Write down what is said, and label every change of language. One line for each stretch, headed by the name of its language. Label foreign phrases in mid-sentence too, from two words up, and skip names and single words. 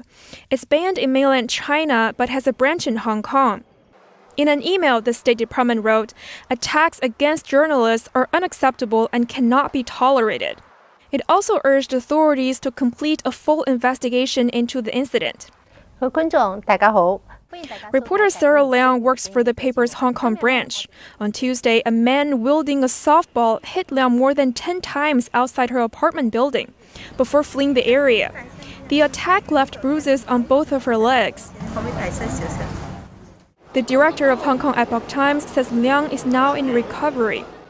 English: It's banned in mainland China but has a branch in Hong Kong. In an email, the State Department wrote, "Attacks against journalists are unacceptable and cannot be tolerated." It also urged authorities to complete a full investigation into the incident.
Cantonese: 各位觀眾，大家好。
English: Reporter Sarah Liang works for the paper's Hong Kong branch. On Tuesday, a man wielding a softball hit Liang more than 10 times outside her apartment building before fleeing the area. The attack left bruises on both of her legs. The director of Hong Kong Epoch Times says Liang is now in recovery.